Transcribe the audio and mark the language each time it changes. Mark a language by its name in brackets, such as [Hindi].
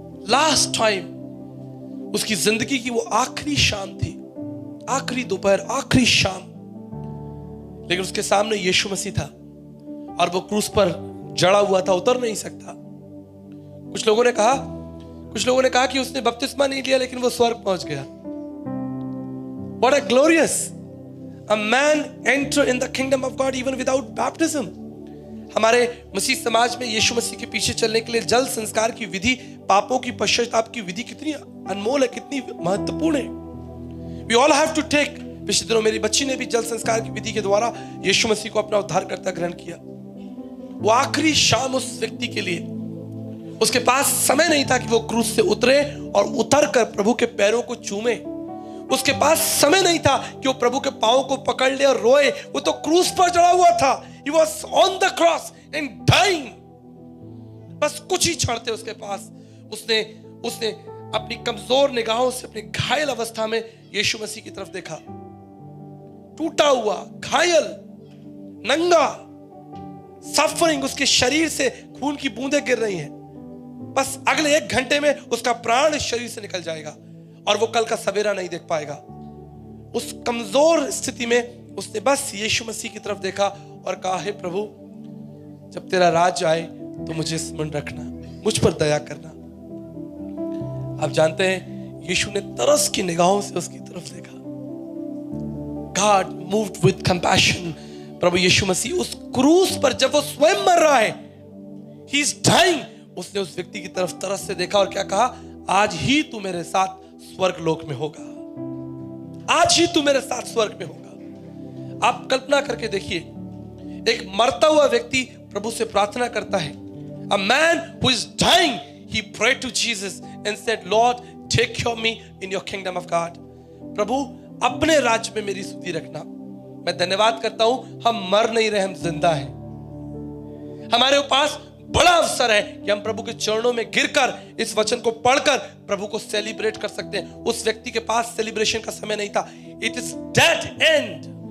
[Hindi] Last time उसकी जिंदगी की वो आखिरी शाम थी, आखिरी दोपहर, आखिरी शाम, लेकिन उसके सामने यीशु मसीह था और वो क्रूस पर जड़ा हुआ था, उतर नहीं सकता। कुछ लोगों ने कहा कि उसने बपतिस्मा नहीं लिया, लेकिन वो स्वर्ग पहुंच गया। [English] What a glorious! A man enter in the kingdom of God even without baptism. [Hindi] हमारे मसीह समाज में यीशु मसीह के पीछे चलने के लिए जल संस्कार की विधि, पापों की पश्चाताप की विधि कितनी अनमोल है, कितनी महत्वपूर्ण है। [English] We all have to take। [Hindi] पिछले दिनों मेरी बच्ची ने भी जल संस्कार की विधि के द्वारा यीशु मसीह को अपना उद्धारकर्ता ग्रहण किया। वो आखिरी शाम उस व्यक्ति के लिए, उसके पास समय नहीं था कि वो क्रूस से उतरे और उतर कर प्रभु के पैरों को चूमे। उसके पास समय नहीं था कि वो प्रभु के पांव को पकड़ ले और रोए। वो तो क्रूस पर चढ़ा हुआ था। [English] He was on the cross and dying। [Hindi] बस कुछ ही क्षण थे उसके पास। उसने अपनी कमजोर निगाहों से अपनी घायल अवस्था में यीशु मसीह की तरफ देखा। टूटा हुआ, घायल, नंगा, सफरिंग, उसके शरीर से खून की बूंदें गिर रही हैं। बस अगले 1 घंटे में उसका प्राण इस शरीर से निकल जाएगा और वो कल का सवेरा नहीं देख पाएगा। उस कमजोर स्थिति में उसने बस यीशु मसीह की तरफ देखा और कहा, हे प्रभु, जब तेरा राज आए तो मुझे स्मरण रखना, मुझ पर दया करना। आप जानते हैं, यीशु ने तरस की निगाहों से उसकी तरफ देखा। [English] God moved with compassion। [Hindi] प्रभु यीशु मसीह उस क्रूस पर जब वो स्वयं मर रहा है, [English] he is dying, [Hindi] उसने उस व्यक्ति की तरफ तरस से देखा और क्या कहा, आज ही तू मेरे साथ स्वर्ग लोक में होगा, आज ही तू मेरे साथ स्वर्ग में होगा। आप कल्पना करके देखिए, एक मरता हुआ व्यक्ति प्रभु से प्रार्थना करता है। [English] A man who is dying, he prayed to Jesus and said, Lord, take care of me in your kingdom of God। [Hindi] प्रभु अपने राज्य में मेरी सुधि रखना। मैं धन्यवाद करता हूं, हम मर नहीं रहे, हम जिंदा हैं। हमारे पास बड़ा अवसर है कि हम प्रभु के चरणों में गिरकर इस वचन को पढ़कर प्रभु को सेलिब्रेट कर सकते हैं। उस व्यक्ति के पास सेलिब्रेशन का समय नहीं था, [English] It is dead end.